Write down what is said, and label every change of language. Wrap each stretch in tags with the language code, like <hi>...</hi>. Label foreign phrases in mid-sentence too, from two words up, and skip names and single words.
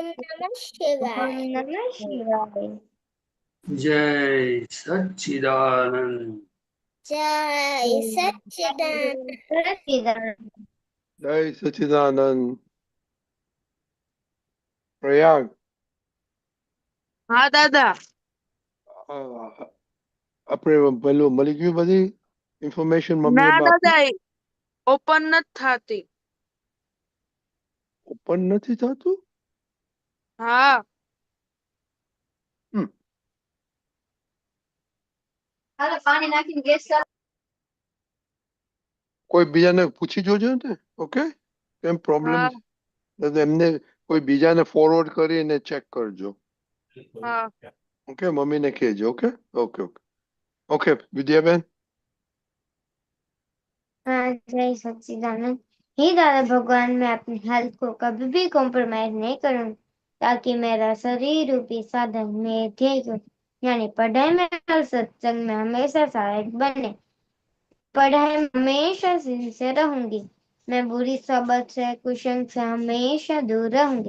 <sa>नमः शिवाय नमः शिवाय।</sa> <hi>जय सच्चिदानंद जय सच्चिदानंद सच्चिदानंद। जय सच्चिदानंद। प्रयाग</hi> <gu>હા દાદા આપણે પેલું મળી ગયું બધી ઇન્ફોર્મેશન મમ્મીએ ના આપી દાદા ઓપન નથી થતી ઓપન નથી થતું. હા પાણી નાખીને ગેસ કોઈ બીજાને પૂછી જોજો ને. ઓકે કેમ પ્રોબ્લેમ હા એમને કોઈ બીજાને ફોરવર્ડ કરીને ચેક કરજો. હા ઓકે મમ્મીને કહેજો.</gu> <en>OK OK OK OK विद्याबेन।</en> <hi>हाँ जय सच्चिदानंद। हे दादा भगवान, मैं अपनी हेल्थ को कभी भी कॉम्प्रोमाइज नहीं करूँ ताकि मेरा शरीर रूपी साधन मेरे ध्येय को यानी पढ़ाई में और सत्संग में हमेशा सहायक बने। पढ़ाई में हमेशा सिंसियर रहूंगी। मैं बुरी सोबत से कुसंग से हमेशा दूर रहूंगी।</hi>